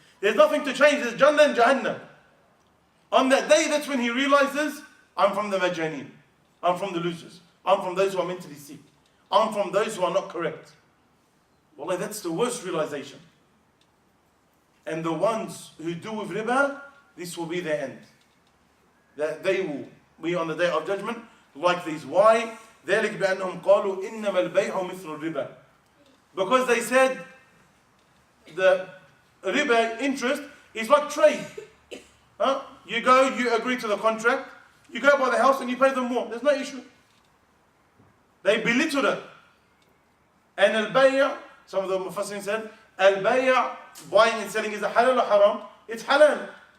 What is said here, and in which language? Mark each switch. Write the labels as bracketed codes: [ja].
[en] There's nothing to change, there's Jannah and Jahannam. On that day, that's when he realizes, I'm from the majaneen. I'm from the losers. I'm from those who are mentally sick. I'm from those who are not correct. Wallah, that's the worst realization. And the ones who do with riba, this will be their end. that they will be on the day of judgment like these. Why? [ar] ذلك بأنهم قالوا إنما البيع مثل الربا. [en] Because they said the riba, interest, is like trade. Huh? You go, you agree to the contract, you go buy the house and you pay them more. There's no issue. They belittled it. And al-bay', some of the mufassirin said, al-bay', buying and selling, is a halal or haram? It's halal.